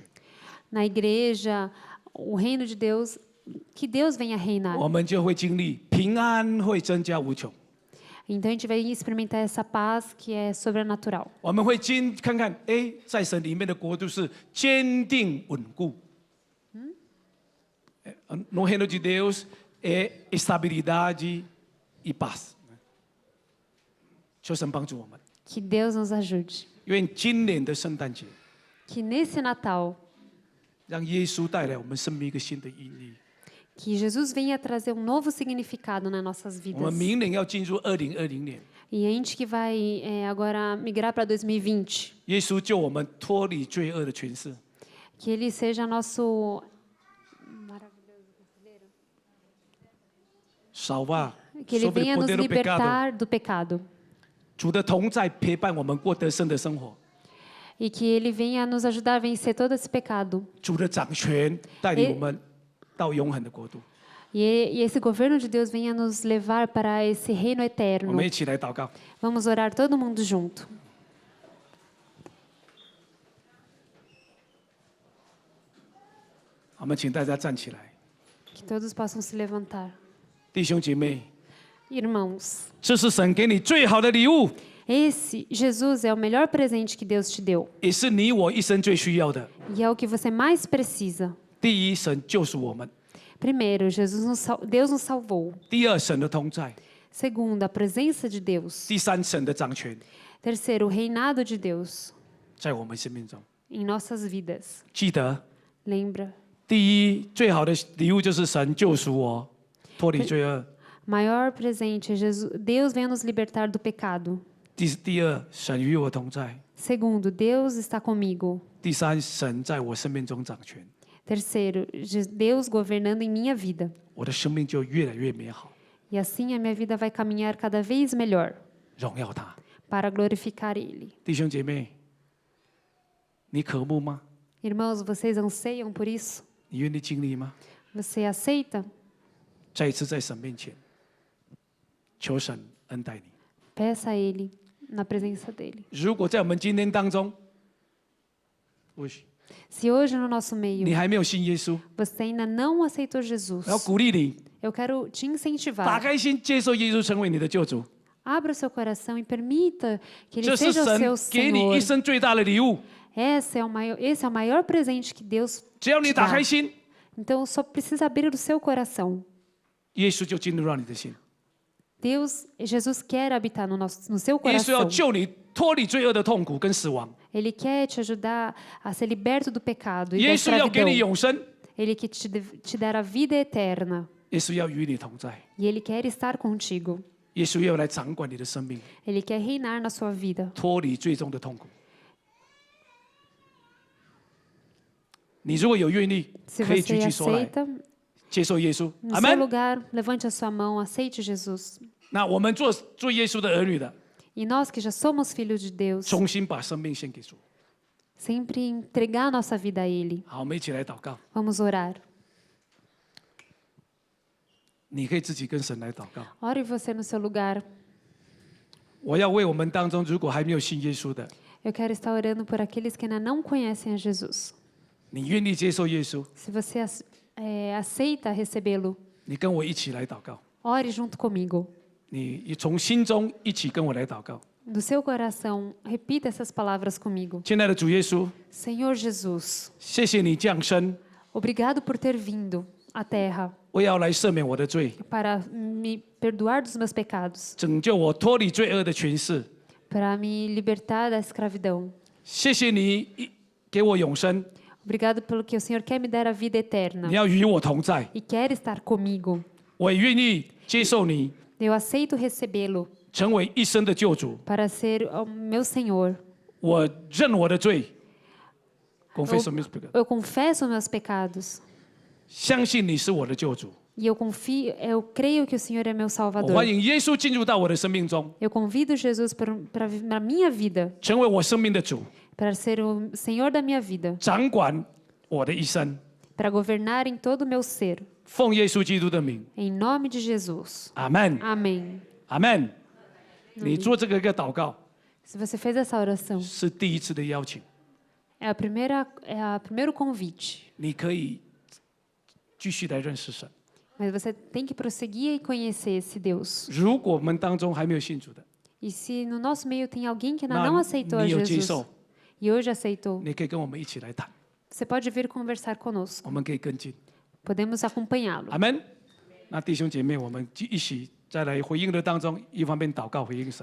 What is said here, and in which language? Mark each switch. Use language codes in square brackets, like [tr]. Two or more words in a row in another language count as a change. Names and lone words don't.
[pt] Na igreja, o reino de Deus, que Deus venha reinar. [zh] 我们就会经历平安会增加无穷。 [pt] Então a gente vai experimentar essa paz que é sobrenatural. [zh] 我们会看看，哎，在神里面的国度是坚定稳固。 [pt] No reino de Deus é estabilidade e paz。 [zh] 求神帮助我们， [pt] Que Deus nos ajude. [zh] 愿今年的圣诞节 [pt] Que nesse Natal, [zh] 让耶稣带来我们生命一个新的意义。 [pt] que Jesus venha trazer um novo significado nas nossas [zh] 我 [pt] vidas. [zh] 们明年要进入2020年， [pt] E a gente que vai agora migrar para 2020, [zh] 耶稣救我们脱离罪恶的权势， [pt] que Ele seja nosso [zh] 少吧， [pt] que Ele sobre o venha nos poder do pecado。 libertar do pecado [zh] 主的同在陪伴我们过得胜的生活， [pt] e que Ele venha nos ajudar a vencer todo esse pecado. [zh] 主的掌权带领我们到永恒的国度。 [pt] E esse governo de Deus venha nos levar para esse reino [zh] 我 [pt] eterno. [zh] 们一起来祷告。 [pt] Vamos orar todo mundo junto. [zh] 我们请大家站起来， [pt] Que todos possam se levantar. [zh] 弟兄姐妹， [pt] Irmãos, [zh] 这是神给你最好的礼物， [pt] esse Jesus é o melhor presente que Deus te deu. [zh] 也是你我一生最需要的。 [pt] E é o que você mais precisa. [zh] 第一，神救赎我们； [pt] Primeiro, Deus nos salvou. [zh] 第二，神的同在； [pt] Segundo, a presença de Deus. [zh] 第三，神的掌权 [pt] Terceiro, o reinado de Deus [zh] 在我们生命中。 [pt] em nossas vidas. [zh] 记得， [pt] Lembra? [zh] 第一，最好的礼物就是神救赎我，脱离罪恶； [pt] Maior presente é Deus venha nos libertar do pecado. [zh] 第二，神与我同在； [pt] Segundo, Deus está comigo. [zh] 第三，神在我生命中掌权， [pt] Terceiro, Deus governando em minha vida. [zh] 我的生命就越来越美好， [pt] E assim a minha vida vai caminhar cada vez melhor [zh] 荣耀他。 [pt] para glorificar Ele. [zh] 弟兄姐妹，你渴慕吗？ [pt] Irmãos, vocês anseiam por isso? [zh] 你愿意经历吗？ [pt] Você aceita? [zh] 再一次在神面前，求神恩待你。 [pt] Peça a Ele na presença dEle. [zh] 如果在我们今天当中，或许 [pt] Se hoje no nosso [zh] 你 [pt] meio [zh] 还没有信耶稣， [pt] você ainda não aceitou Jesus, [zh] 我要鼓励你， [pt] eu quero te [zh] 打 [pt] incentivar. [zh] 开心，接受耶稣成为你的救主。 [pt] Abra o seu coração e permita que Ele [zh] 这是 [pt] seja o seu [zh] 神给你 [pt] Senhor. [zh] 一生最大的礼物。 [pt] Esse é o maior presente que Deus [zh] 只要你 [pt] te [zh] 打开 [pt] dá. [zh] 心， [pt] Então só precisa abrir o seu coração. [zh] 耶稣就进入到你的心。 [pt] Jesus quer habitar no seu [zh] 耶稣要 [pt] coração. [zh] 救你脱离罪恶的痛苦跟死亡。 [pt] Ele quer te ajudar a ser liberto do pecado e [zh] 耶 [pt] da [zh] 稣要给你 [pt] escravidão. [zh] 永生， [pt] Ele quer te dar a vida eterna. [zh] 耶稣要与你同在， [pt] E Ele quer estar contigo. [zh] 耶稣要来掌管你的生命， [pt] Ele quer reinar na sua vida. [zh] 脱离最终的痛苦。你如果有愿意， [pt] Se [zh] 可以举 [pt] você [zh] 起手来 [pt] aceita, [zh] 接受耶稣。 [pt] no [zh] 阿 [pt] seu [zh] 门。 [pt] lugar, levante a sua mão, aceite Jesus. [zh] 那我们做耶稣的儿女的， [pt] E nós que já somos filhos de Deus, [zh] 重新把生命献给主。 [pt] sempre entregar a nossa vida a Ele. [zh] 好，我们一起来祷告。 [pt] Vamos orar. [zh] 你可以自己跟神来祷告。 [pt] Ore você no seu lugar. [zh] 我要为我们当中如果还没有信耶稣的， [pt] Eu quero estar orando por aqueles que ainda não conhecem a Jesus. [zh] 你愿意接受耶稣， [pt] Se você aceita recebê-lo, [zh] 你跟我一起来祷告。 [pt] ore junto comigo. [zh] 你从心中一起跟我来祷告。 [pt] Do seu coração, repita essas palavras comigo. [zh] 亲爱的主耶稣， [pt] Senhor Jesus, [zh] 谢谢你降生， [pt] obrigado por ter vindo à Terra [zh] 我要来赦免我的罪， [pt] para me perdoar dos meus pecados, [zh] 拯救我脱离罪恶的权势。 [pt] para me libertar da escravidão. [zh] 谢谢你给我永生， [pt] Obrigado pelo que o Senhor quer me dar a vida [zh] 你 [pt] eterna [zh] 要与我同在， [pt] e quer estar comigo. [zh] 我也愿意接受你， [pt] Eu aceito recebê-lo [zh] 成为一生的救主。 [pt] para ser o meu Senhor. [zh] 我认我的罪 ， [pt] confesso meus pecados， Eu confesso meus pecados [zh] 相信你是我的救主， [pt] E eu creio que o Senhor é meu [zh] 我 [pt] Salvador. [zh] 欢迎耶稣进入到我的生命中， [pt] Eu convido Jesus para a minha vida, [zh] 成为我生命的主， [pt] para ser o Senhor da minha vida, [zh] 掌管我的一生。 [pt] para governar em todo o meu ser. [zh] 奉耶稣基督的名， [pt] Em nome de Jesus. [zh] 阿门， [pt] Amém. [zh] 阿门。你做这个一个祷告 [pt] Se você fez essa oração, [zh] 是第一次的邀请， [pt] é o primeiro convite. [zh] 你可以继续来认识神。 [pt] Mas você tem que prosseguir e conhecer esse Deus. [zh] 如果我们当中还没有信主的， [pt] E se no nosso meio tem alguém que ainda Na- não aceitou a [zh] 你有接 [pt] Jesus [zh] 受， [pt] e hoje aceitou, [zh] 你可以跟我们一起来谈， [pt] você pode vir conversar conosco. [zh] 我们可以跟进。 [pt] Podemos acompanhá-lo. [zh] 阿门。那弟兄姐妹，我们一起再来回应的当中，一方面祷告回应神。